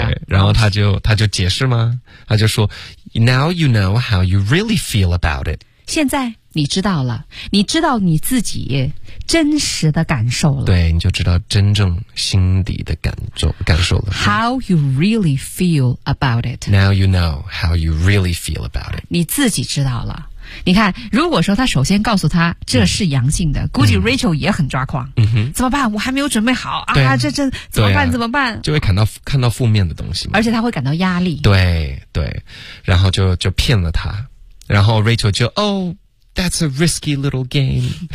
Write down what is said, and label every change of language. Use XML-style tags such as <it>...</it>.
<zh>对，然后他就解释吗？他就说 ，</zh> <en>Now you know how you really feel about it。</en> <zh>现在你知道了，你知道你自己真实的感受了。对，你就知道真正心底的感受了。</zh> <en>How you really feel about it？ Now you know how you really feel about it。</en> <zh>你自己知道了。你看，如果说他首先告诉他这是阳性的、嗯、估计 Rachel 也很抓狂、嗯、怎么办，我还没有准备好啊这怎么办、啊、怎么办，就会看到负面的东西嘛，而且他会感到压力。对对，然后就骗了他，然后 Rachel 就</zh> <en>Oh that's a risky little game。</en>